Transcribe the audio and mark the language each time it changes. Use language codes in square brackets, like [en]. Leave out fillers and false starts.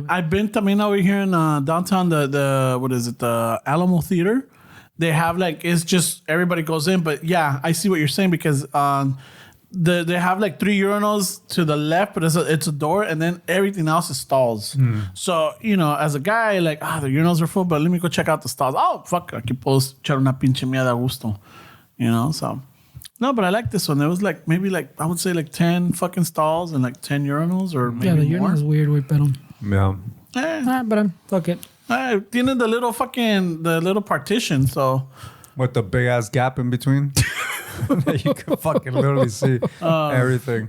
[en] I've been [es] también [en] over here in downtown, the what is it, the Alamo Theater. They have like, it's just everybody goes in, but yeah, I see what you're saying because they have like 3 urinals to the left, but it's a door, and then everything else is stalls. So, as a guy, like, the urinals are full, but let me go check out the stalls. Oh, fuck, [es] aquí puedo echar una pinche mierda a gusto. [en] So. No, but I like this one. There was like, maybe like, I would say like 10 fucking stalls and like 10 urinals or maybe Yeah, the more. urinal is weird, way, [es] pero [en] Yeah. but fuck it. [es] Tiene [en] the little partition, so. With the big ass gap in between. That you can fucking literally see everything.